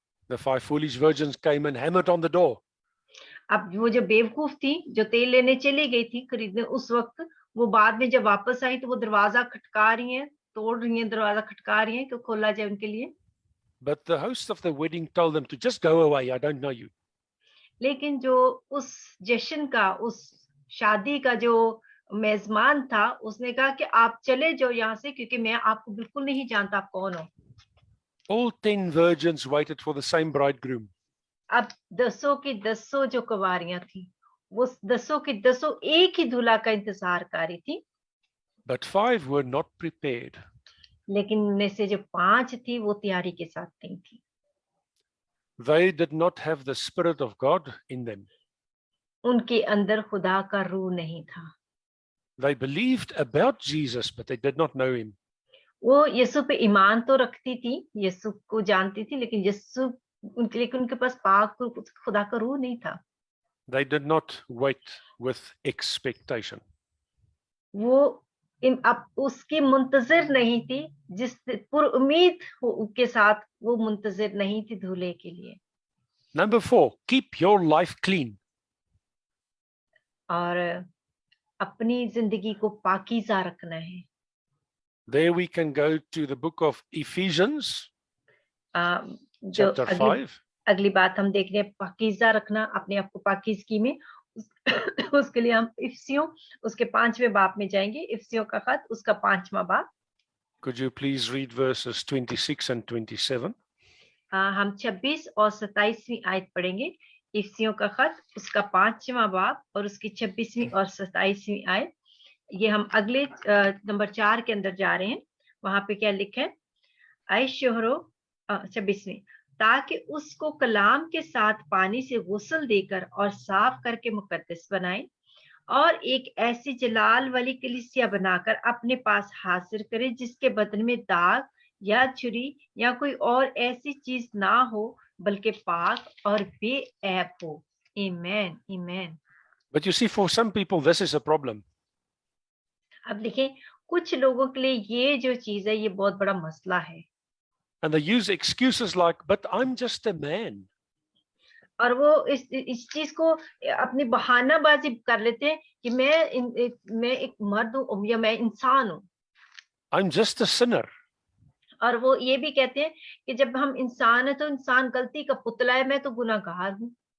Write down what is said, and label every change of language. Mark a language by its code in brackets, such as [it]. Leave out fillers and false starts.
[en] The 5 foolish virgins came and hammered on the door. [hi] अब वो जो बेवकूफ थी जो तेल लेने चली गई थी खरीदने, उस वक्त वो बाद में जब वापस आई तो वो दरवाजा खटका रही हैं, तोड़ रही हैं, दरवाजा खटका रही हैं कि खोला जाए उनके लिए. [en] But the host of the wedding told them to just go away, I don't know you. [hi] लेकिन जो उस जश्न का, उस शादी का जो मेजबान था, उसने कहा कि आप चले जाओ यहाँ से, क्योंकि मैं आपको बिल्कुल नहीं जानता आप कौन हो। [en] All 10 virgins waited for the same bridegroom. [hi] अब 10 की 10 जो कुंवारियां थी, वो 10 की 10 एक ही दूल्हा का इंतजार कर रही थी, [en] But 5 were not prepared. [hi] लेकिन उनमें से जो 5 थी वो तैयारी के साथ नहीं थी। [en] They did not have the Spirit of God in them. [hi] उनके अंदर खुदा का रूह नहीं था। [en] They believed about Jesus, but they did not know him. [hi] वो यीशु पे ईमान तो रखती थी, यीशु को जानती थी, लेकिन लेकिन उनके पास पाक खुदा का रूह नहीं था। [en] They did not wait with expectation. [hi] वो अब उसकी मुंतजिर नहीं थी, जिस पुरुम्मीद के साथ वो मुंतजिर नहीं थी दूल्हे के लिए। [en] Number 4, keep your life clean. [hi] और अपनी जिंदगी को पाकीज़ा रखना है। [en] There we can go to the book of Ephesians, [hi] जो [en] chapter 5. [hi] अगली बात हम देख रहे हैं, पाकीज़ा रखना, अपने आप को पाकीज़गी में। उसके लिए हम इफिसियों उसके 5वें बाब में जाएंगे, इफिसियों का खत उसका 5वां बाब। [en] Could you please read verses 26 and 27? [hi] हम 26 और 27वीं आयत पढ़ेंगे। इफिसियों का खत उसका 5वां बाब और उसकी 26वीं और 27वीं आयत। ये हम अगले नंबर 4 के अंदर जा रहे हैं। वहां पे क्या लिखा है? ऐ शोहरों, 26वीं, ताकि उसको कलाम के साथ पानी से गुस्ल देकर और साफ करके मुकद्दस बनाए और एक ऐसी जलाल वाली कलीसिया बनाकर अपने पास हाजिर करे, जिसके बदन में दाग या छुरी या कोई और ऐसी चीज ना हो, बल्कि पाक और बेऐब हो। आमीन, आमीन। [en] But you see, for some people, this is a problem. [hi] अब देखें, कुछ लोगों के लिए ये जो चीज है, ये बहुत बड़ा मसला है। [en] And they use excuses like, but I'm just a man. [hi] और वो इस चीज को अपनी बहानाबाजी कर लेते हैं कि मैं एक मर्द हूँ या मैं इंसान हूँ। [en] I'm just a sinner. [hi] और वो ये भी कहते हैं कि जब हम इंसान है तो इंसान गलती का पुतला है, मैं तो गुनाहगार हूँ।